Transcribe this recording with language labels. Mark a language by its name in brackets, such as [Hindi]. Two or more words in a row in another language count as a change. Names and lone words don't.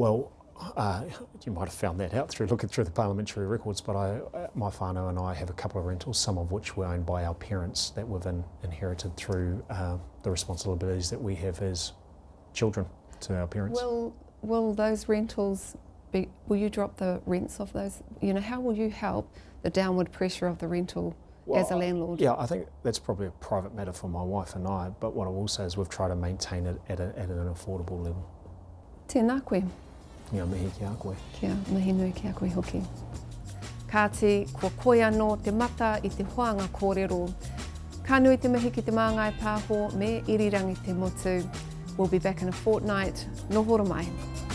[English] Well, you might have found that out through looking through the parliamentary records, but my whānau and I have a couple of rentals, some of which were owned by our parents that we've inherited through the responsibilities that we have as children to our parents. Will those rentals will you drop the rents of those? You know, how will you help the downward pressure of the rental as a landlord? Yeah, I think that's probably a private matter for my wife and I, but what I will say is we've tried to maintain it at an affordable level. [Māori] Tēnā koe. Ngā mihi ki a koe. Kia mihi nui ki a koe hoki. Kāti, kua koe anō te mata i te hoanga kōrero. Ka nui te mihi ki te Māngai Pāho me irirangi te motu. [English] We'll be back in a fortnight. [Māori] Nohoro mai.